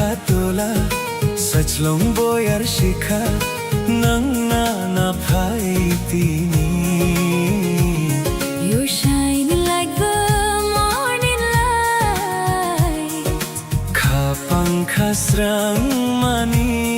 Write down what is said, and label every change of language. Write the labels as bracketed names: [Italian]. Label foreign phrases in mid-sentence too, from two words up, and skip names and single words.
[Kok Borok] tola Sachlong boyar shikha Nangna na paitini [English] You're shining like the morning light. [Kok Borok] Kapang khasrang mani